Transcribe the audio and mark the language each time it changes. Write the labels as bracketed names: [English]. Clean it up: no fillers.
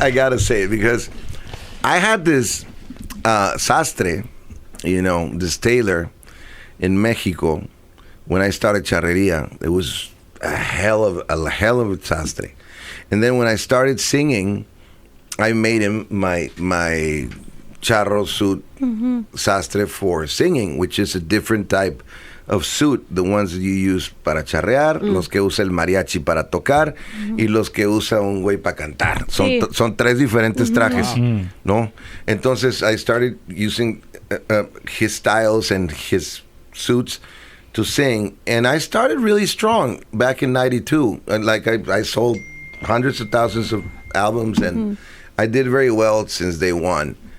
[English] I gotta say it because I had this sastre, this tailor in Mexico when I started charreria. It was a hell of a sastre, and then when I started singing, I made him my Charo suit sastre for singing, which is a different type of suit, the ones that you use [Spanish] para charrear, los que usa el mariachi para tocar, y los que usa un güey para cantar. Son tres diferentes trajes, ¿no? [English] Entonces, I started using his styles and his suits to sing, and I started really strong back in 92. And like I sold hundreds of thousands of albums, and I did very well since day one.